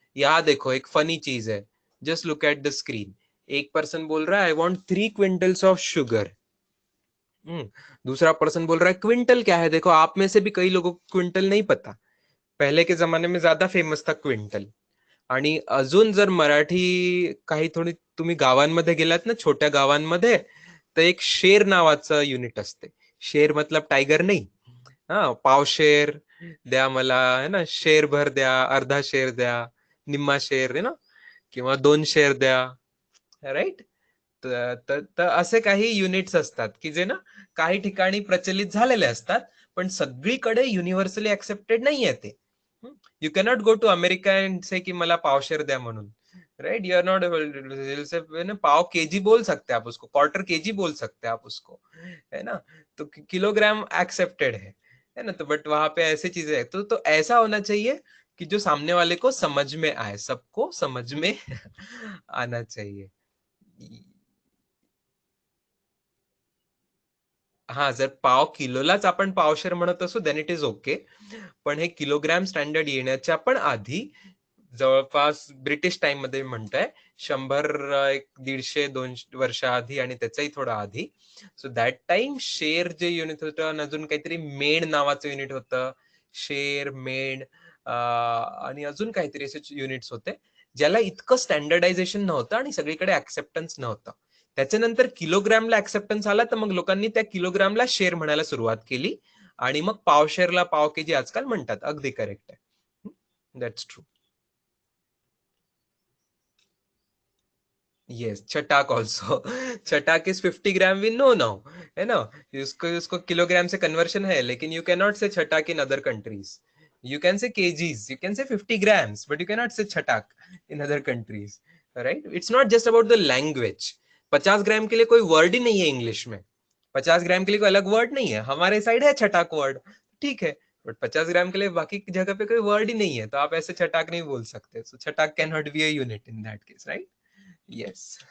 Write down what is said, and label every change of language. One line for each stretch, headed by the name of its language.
Hindi: यहाँ देखो एक फनी चीज है,
English: Just look at the screen.
Hindi: एक पर्सन बोल रहा है
English: I want 3 quintals of sugar.
Hindi: दूसरा पर्सन बोल रहा है क्विंटल क्या है, देखो आप में से भी कई लोगों को क्विंटल नहीं पता, पहले के जमाने में ज्यादा फेमस था क्विंटल.
Marathi: आणि अजून जर मराठी काही थोडी तुम्ही गावांमध्ये गेलात ना, छोट्या गावांमध्ये, तर एक शेर नावाचं युनिट असते. शेर मतलब टायगर नाही, हा, पावशेर द्या मला, है ना, शेर भर द्या, अर्धा शेर द्या, निम्मा शेर, है ना, किंवा 2 शेर द्या, राईट. तर असे काही युनिट्स असतात की जे ना काही ठिकाणी प्रचलित झालेले असतात, पण सगळीकडे युनिव्हर्सली ऍक्सेप्टेड नाहीये ते.
English: you cannot go to America and say
Marathi: कि मला पावशेर द्या म्हणून, राइट.
English: you are not,
Hindi: pav KG बोल सकते हैं आप उसको, क्वार्टर केजी बोल सकते हैं आप उसको, है ना. तो किलोग्राम एक्सेप्टेड है ना. तो बट वहां पे ऐसी चीजें है, तो ऐसा होना चाहिए कि जो सामने वाले को समझ में आए, सबको समझ में आना चाहिए.
Marathi: हा, जर पाव किलोलाच आपण पावशेर म्हणत असू
English: then it is okay,
Marathi: पण हे किलोग्रॅम स्टँडर्ड येण्याच्या पण आधी, जवळपास ब्रिटिश टाइम मध्ये म्हणताय, 100 150-200 वर्ष आधी आणि त्याच्याही थोडा आधी,
English: so that time
Marathi: शेर जे युनिट होतं, आणि अजून काहीतरी मेण नावाचं युनिट होतं, शेर, मेण, आणि अजून काहीतरी असे युनिट्स होते, ज्याला इतकं स्टँडर्डायझेशन नव्हतं आणि सगळीकडे ऍक्सेप्टन्स नव्हतं. त्याच्यानंतर किलोग्रामला ऍक्सेप्टन्स आला, तर मग लोकांनी त्या किलोग्रामला शेर म्हणायला सुरुवात केली, आणि मग पावशेरला पाव केजी आजकाल म्हणतात. अगदी करेक्ट आहे,
English: That's true. Yes, छटाक also. छटाक is 50 gram, we know now,
Hindi: है ना. इसको इसको किलोग्राम से कन्वर्शन है, लेकिन
English: You can not say chatak in other countries. You can say kgs, you can say 50 grams, but you cannot say chatak in other countries, right? It's not just about the language.
Hindi: 50 ग्राम के लिए कोई word ही नहीं है English में, 50 ग्राम के लिए कोई अलग वर्ड नहीं है, हमारे साइड है छटाक वर्ड, ठीक है, बट 50 ग्राम के लिए बाकी जगह पे कोई वर्ड ही नहीं है, तो आप ऐसे छटाक नहीं बोल सकते.
English: So chatak can not be a unit in that case, right. Yes.